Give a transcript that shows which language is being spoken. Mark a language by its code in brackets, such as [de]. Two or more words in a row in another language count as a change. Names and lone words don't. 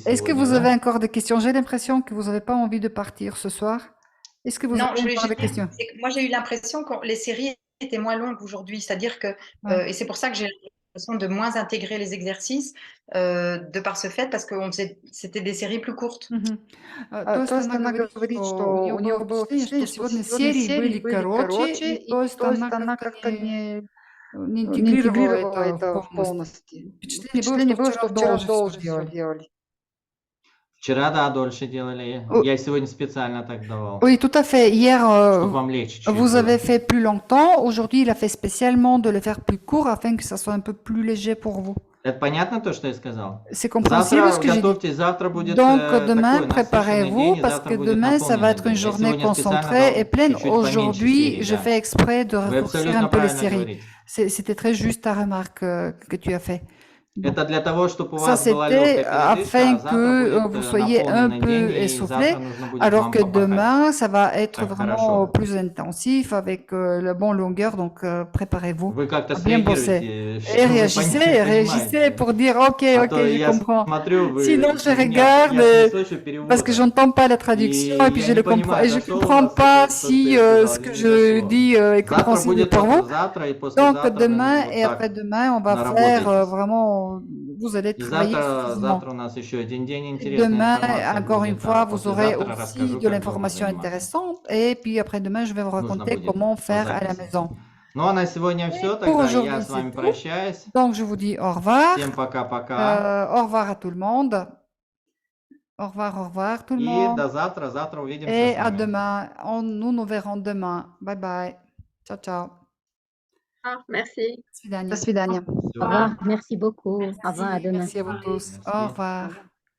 [fr] est-ce que [ru] сегодня, [fr] vous [ru] да? [fr] avez encore des questions? J'ai l'impression que vous n'avez pas envie de partir ce soir. Est-ce que vous Non, avez je voulais encore des juste dire, questions? c'est que moi j'ai eu l'impression que les séries étaient moins longues aujourd'hui, c'est-à-dire que, Ouais. et c'est pour ça que j'ai l'impression de moins intégrer les exercices de par ce fait, parce que c'était des séries plus courtes. Мгм. [ru] То есть она говорит, что у нее было впечатление, что сегодня серии были короче, и то есть она как-то не не интегрировала интегрировала это в полностью. полности. Впечатление было, что вчера вчера дольше все всё делали. делали. Вчера, да, дольше делали. О- Я сегодня специально так давал, [fr] Oui, tout à fait. Hier, [ru] чтобы вам легче чуть-чуть [fr] vous [ru] было. [fr] avez fait plus longtemps. Aujourd'hui, il a fait spécialement de le faire plus court afin que ça soit un peu plus léger pour vous. [ru] Это понятно то, что я сказал? [fr] C'est compréhensible ce [ru] Завтра [fr] que j'ai dit. [ru] готовьтесь, завтра будет [fr] Donc [ru] такой [fr] demain, [ru] насыщенный [fr] préparez-vous [ru] день, и [fr] parce [ru] завтра [fr] que [ru] будет [fr] demain, ça va [ru] наполненный [fr] être une [ru] день. Я [fr] journée [ru] сегодня специально [fr] concentrée [ru] дал [fr] et pleine. [ru] чуть-чуть поменьше [fr] Aujourd'hui, [ru] серий, [fr] je [ru] да. [fr] fais exprès de [ru] Вы [fr] raccourcir [ru] абсолютно [fr] un peu les [ru] правильно [fr] séries. [ru] говорите. [fr] C'était très juste ta remarque que tu as fait. Donc, [ru] Это для того, чтобы у [fr] ça, [ru] вас была [fr] c'était [ru] легкая передышка, [fr] afin [ru] а завтра [fr] que [ru] будет [fr] vous soyez un [ru] наполненный [fr] peu [ru] день, и [fr] essoufflé, [ru] завтра нужно будет [fr] alors [ru] вам [fr] que [ru] попахать. [fr] demain, ça va être [ru] Так, [fr] vraiment [ru] хорошо. [fr] plus intensif avec la bonne longueur. Donc, préparez-vous [ru] Вы как-то [fr] à bien bosser. [ru] среагируете, [fr] Et réagissez pour dire OK, [ru] А [fr] OK, [ru] то [fr] je [ru] я [fr] comprends. [ru] смотрю, вы, [fr] Sinon, je [ru] у меня- [fr] regarde, [ru] я не слышу [fr] parce que [ru] перевода. [fr] j'entends pas la traduction et puis [ru] я [fr] je [ru] не [fr] le comprends [ru] понимаю, [fr] et je [ru] дошло у [fr] comprends [ru] вас [fr] pas [ru] это, то, [fr] si [ru] что я сказал, [fr] ce que [ru] или не [fr] je [ru] дошло. [fr] dis est [ru] Завтра [fr] compréhensible [ru] будет [fr] pour vous. [ru] завтра и [fr] Donc [ru] послезавтра вы [fr] demain [ru] вот [fr] et [ru] так [fr] après-demain, on va [ru] наработаетесь. [fr] faire vraiment, vous allez [ru] И [fr] travailler [ru] завтра [fr] suffisamment. [ru] у нас еще один день [fr] Et [ru] интересной [fr] demain, [ru] информации [fr] encore une [ru] будет, [fr] fois, [ru] а [fr] vous aurez [ru] послезавтра [fr] aussi [ru] расскажу, [fr] de [ru] как дома [fr] l'information [ru] заниматься. [fr] intéressante. Et puis après-demain, je vais vous [ru] Нужно [fr] raconter [ru] будет [fr] comment [ru] по [fr] faire à la [ru] записи. [fr] maison. [ru] Ну а на сегодня все, [fr] Pour [ru] тогда я [fr] aujourd'hui, [ru] с вами [fr] c'est tout. [ru] прощаюсь. [fr] Donc je vous dis au revoir. [ru] Всем пока-пока. [fr] Au revoir à tout le monde. Au revoir tout le [ru] И [fr] monde. [ru] до завтра. Завтра увидимся [fr] Et [ru] с [fr] à [ru] вами. [fr] demain. Nous nous verrons demain. [en] Bye bye. [it] Ciao, ciao. [fr] Ah, merci. [ru] До свидания. До свидания. [fr] Au revoir, merci beaucoup. Au revoir, à demain. Merci à vous tous. Merci. Au revoir.